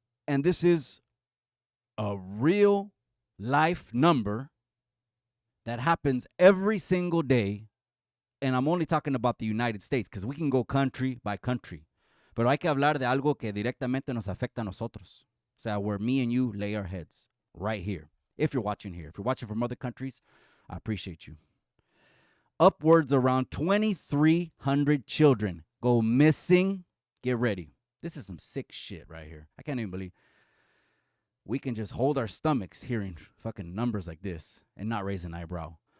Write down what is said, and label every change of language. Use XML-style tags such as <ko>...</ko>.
<en>And this is a real life number that happens every single day. And I'm only talking about the United States because we can go country by country.</en> <es>Pero hay que hablar de algo que directamente nos afecta a nosotros. O sea,</es> <en>where me and you lay our heads right here. If you're watching here. If you're watching from other countries, I appreciate you. Upwards around 2,300 children go missing. Get ready. This is some sick shit right here. I can't even believe we can just hold our stomachs hearing fucking numbers like this and not raise an eyebrow.</en>